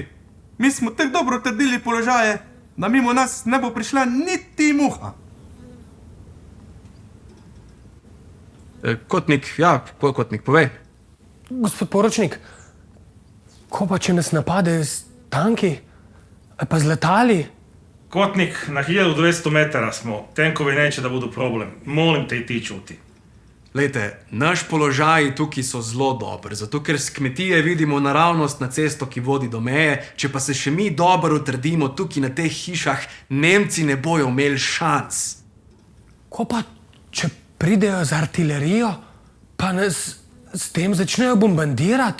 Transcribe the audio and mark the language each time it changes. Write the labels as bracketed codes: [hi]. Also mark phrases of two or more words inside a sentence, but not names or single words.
[sl] Mi smo tako dobro trdili položaje, da mimo nas ne bo prišla niti muha. Kotnik, Kotnik, povej. Gospod poročnik, ko pa če nas napade s tanki, pa z letali? [sr] Kotnik, na 1200 metara smo. Tenkovi neće da budu problem. Molim te i ti čuti. [sl] Lejte, naš položaj tukaj so zelo dobri, zato ker s kmetije vidimo naravnost na cesto, ki vodi do meje, če pa se še mi dobro utrdimo tukaj na teh hišah, Nemci ne bojo imeli šans. Ko pa če pridejo z artilerijo, pa nas s tem začnejo bombardirati?